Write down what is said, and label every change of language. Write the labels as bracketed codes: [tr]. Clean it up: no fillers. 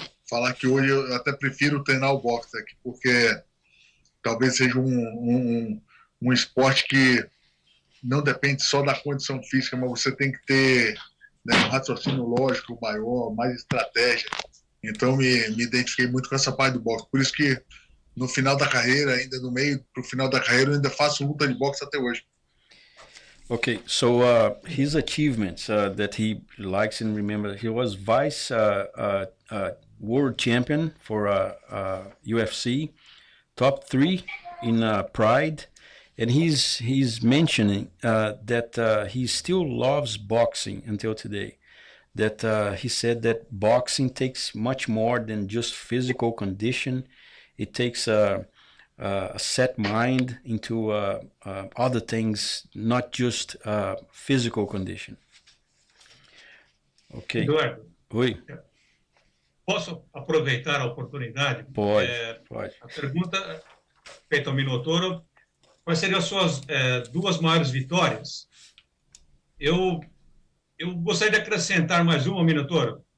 [pt] Falar que hoje eu até prefiro treinar o boxe aqui, porque talvez seja um esporte que não depende só da condição física, mas você tem que ter, né, um raciocínio lógico maior, mais estratégia. Então me identifiquei muito com essa parte do boxe. Por isso que no final da carreira, ainda no meio pro final da carreira, eu ainda faço luta de boxe até hoje. [en] Okay, so his achievements that he likes and remember, he was vice world champion for UFC, top 3 in Pride, and he's mentioning that he still loves boxing until today. That he said that boxing takes much more than just physical condition. It takes a set mind into other things, not just physical condition. Ok. Eduardo, [pt] Oi. posso aproveitar a oportunidade? Pode. A pergunta feita ao Minotauro: quais seriam as suas 2 maiores vitórias? Eu gostaria de acrescentar mais uma, Minotauro.